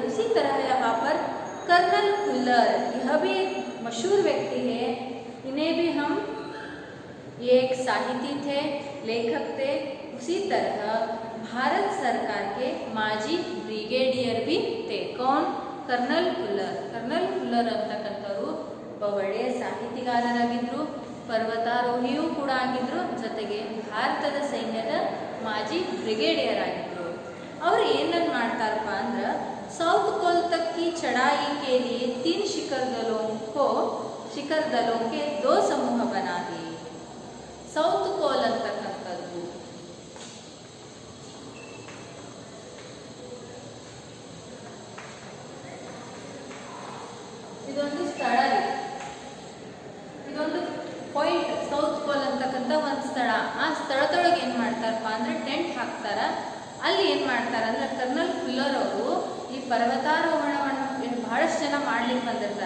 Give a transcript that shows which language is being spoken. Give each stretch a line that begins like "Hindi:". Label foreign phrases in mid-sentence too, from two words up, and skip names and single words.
Hindi: उसी तरह यहाँ पर कर्नल खुल्लर, यह भी एक मशहूर व्यक्ति है. इन्हें भी हम, ये एक साहिती थे, लेखक थे. उसी तरह भारत सरकार के माजी ब्रिगेडियर भी थे.
Kannada: कौन? कर्नल खुल्लर. कर्नल खुल्लर ಅಂತಕ್ಕಂಥವರು ಒಬ್ಬ ಒಳ್ಳೆಯ ಸಾಹಿತಿಗಾರರಾಗಿದ್ದರು, ಪರ್ವತಾರೋಹಿಯೂ ಕೂಡ ಆಗಿದ್ದರು, ಜೊತೆಗೆ ಭಾರತದ ಸೈನ್ಯದ ಮಾಜಿ ಬ್ರಿಗೇಡಿಯರ್ ಆಗಿದ್ದರು. ಅವರು ಏನನ್ನು ಮಾಡ್ತಾರಪ್ಪ ಅಂದ್ರೆ
Hindi: साउथ पोल तक की चढ़ाई के लिए 3 शिखर दलों के 2 समूह बना दिए.
Kannada: साउथ पोल ಅಂತಕ್ಕಂಥದ್ದು ಇದೊಂದು ಸ್ಥಳ, ಇದೊಂದು ಪಾಯಿಂಟ್. ಸೌತ್ ಪೋಲ್ ಅಂತಕ್ಕಂಥ ಒಂದು ಸ್ಥಳ. ಆ ಸ್ಥಳದೊಳಗೆ ಏನು ಮಾಡ್ತಾರಪ್ಪ ಅಂದ್ರೆ ಟೆಂಟ್ ಹಾಕ್ತಾರ. ಅಲ್ಲಿ ಏನು ಮಾಡ್ತಾರೆ ಅಂದ್ರೆ ಕರ್ನಲ್ ಖುಲ್ಲರ್ ಅವರು ಈ ಪರ್ವತಾರೋಹಣವನ್ನು ಬಹಳಷ್ಟು ಜನ ಮಾಡ್ಲಿಕ್ಕೆ ಬಂದಿರ್ತಾರೆ.